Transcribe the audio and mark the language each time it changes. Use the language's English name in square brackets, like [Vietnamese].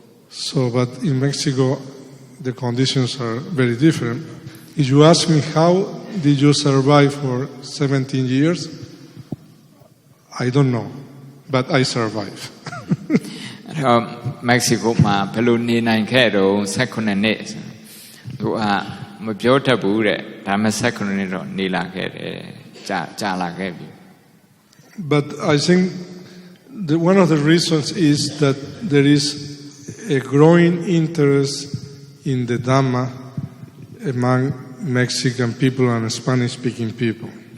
[English] So, but in Mexico, the conditions are very different. If you ask me how did you survive for 17 years, I don't know, but I survived. [Burmese] အဲ့တော့ Mexico မှာဘယ်လိုနေနိုင်ခဲ့တော့18နှစ်သူကမပြောတတ်ဘူးတဲ့ဒါမှ18နှစ်တော့နေလာခဲ့တယ်ကြာလာခဲ့ပြီ [English] But I think one of the reasons is that there is a growing interest in the Dhamma among Mexican people and Spanish-speaking people.